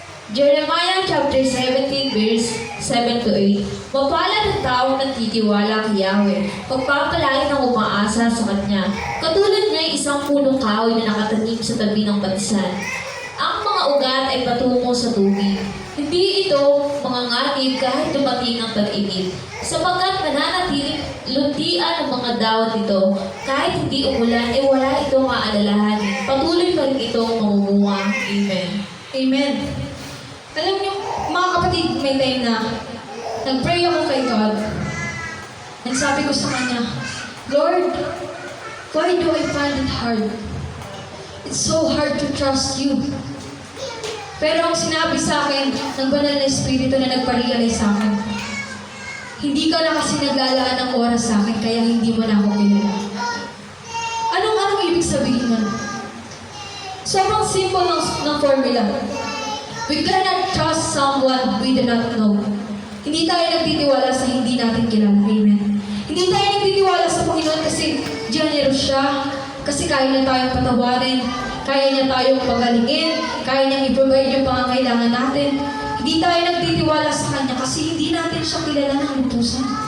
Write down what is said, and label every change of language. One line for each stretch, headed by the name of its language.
English: Jeremiah chapter 17, verse 7 to 8.
Filipino: Mapalad ang taong nagtitiwala kay Yahweh, pagpapalain ang umaasa sa Kanya. Katulad niya ay isang punong kahoy na nakatanim sa tabi ng batisan. Ang mga ugat ay patungo sa tubig. Hindi ito mangangatid kahit dumating ang tag-init, sapagkat mananatiling luntian ang mga dawat nito. Kahit hindi umulan, ay wala itong aalalahanin. Patuloy pa rin itong mamumunga. Amen. Amen. Alam niyo, mga kapatid, may time na nag-pray ako kay God. Nagsabi ko sa Kanya,
English: Lord, why do I find it hard? It's so hard to trust you.
Filipino: Pero ang sinabi sa akin ng banal na Espiritu na nagpa-realize sa akin, hindi ka na kasi naglalaan ng oras sa akin, kaya hindi mo na ako kilala. Anong ibig sabihin nun? Sobrang simple ng formula.
English: We cannot trust someone we do not know.
Filipino: Hindi tayo nagtitiwala sa hindi natin kilala. Amen. Hindi tayo nagtitiwala sa Panginoon kasi generous siya, kasi kaya niya tayong patawarin, kaya niya tayong pagalingin, kaya niyang i-provide yung pangangailangan natin. Hindi tayo nagtitiwala sa Kanya kasi hindi natin siya kilala ng lutusan.